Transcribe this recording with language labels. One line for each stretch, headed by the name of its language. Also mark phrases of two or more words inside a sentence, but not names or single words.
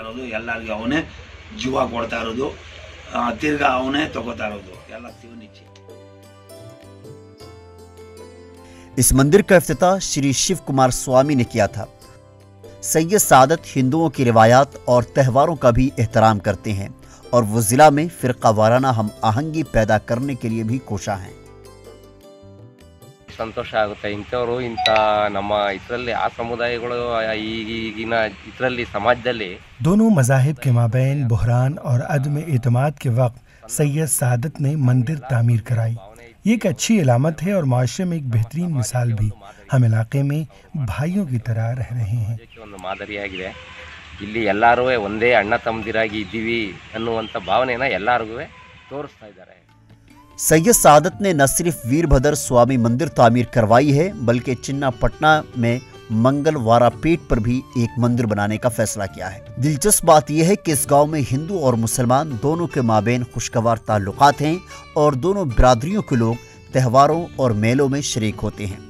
Urdu: اس مندر کا افتتاح شری شیو کمار سوامی نے کیا تھا. سید سادات ہندوؤں کی روایات اور تہواروں کا بھی احترام کرتے ہیں اور وہ ضلع میں فرقہ وارانہ ہم آہنگی پیدا کرنے کے لیے بھی کوشاں ہیں.
Kannada: ಸಂತೋಷ ಆಗುತ್ತೆ ಇಂಥವರು ಇಂಥ ನಮ್ಮ ಇದರಲ್ಲಿ ಆ ಸಮುದಾಯಗಳು ಈಗಿನ ಇದರಲ್ಲಿ समाजದಲ್ಲಿ
Urdu: دونوں مذاہب کے مابین بحران اور عدم اعتماد کے وقت سید سادات نے مندر تعمیر کرائی. یہ ایک اچھی علامت ہے اور معاشرے میں ایک بہترین مثال بھی. ہم علاقے میں بھائیوں کی طرح رہ رہے ہیں.
Kannada: ಒಂದು ಮಾದರಿಯಾಗಿದೆ। ಇಲ್ಲಿ ಎಲ್ಲರೂ ಒಂದೇ ಅಣ್ಣ ತಮ್ಮದಿರಾಗಿ ಇದ್ದೀವಿ ಅನ್ನುವಂತ ಭಾವನೆನ ಎಲ್ಲರಿಗೂ ತೋರಿಸ್ತಾ ಇದ್ದಾರೆ।
Urdu: سید سادات نے نہ صرف ویربھدر سوامی مندر تعمیر کروائی ہے بلکہ چناپٹنا میں منگلوارا پیٹ پر بھی ایک مندر بنانے کا فیصلہ کیا ہے. دلچسپ بات یہ ہے کہ اس گاؤں میں ہندو اور مسلمان دونوں کے مابین خوشگوار تعلقات ہیں اور دونوں برادریوں کے لوگ تہواروں اور میلوں میں شریک ہوتے ہیں.